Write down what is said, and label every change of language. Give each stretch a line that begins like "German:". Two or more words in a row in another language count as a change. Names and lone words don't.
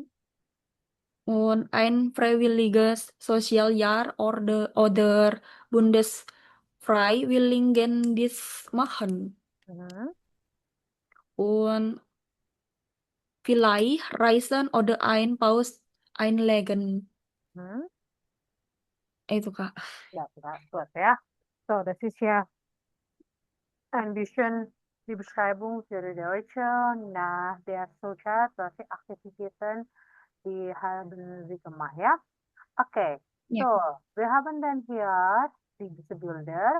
German: und ein freiwilliges Sozialjahr oder Bundesfreiwilligendienst machen Mhm. und vielleicht reisen oder ein Pause einlegen. Mhm.
Indonesian: Itu Kak.
German: Ja, gut, ja. So, das ist ja ein bisschen die Beschreibung für die Deutsche nach der Schulzeit, welche Aktivitäten die haben sie gemacht, ja? Okay, so,
Indonesian: Ya.
German: wir haben dann hier diese Bilder.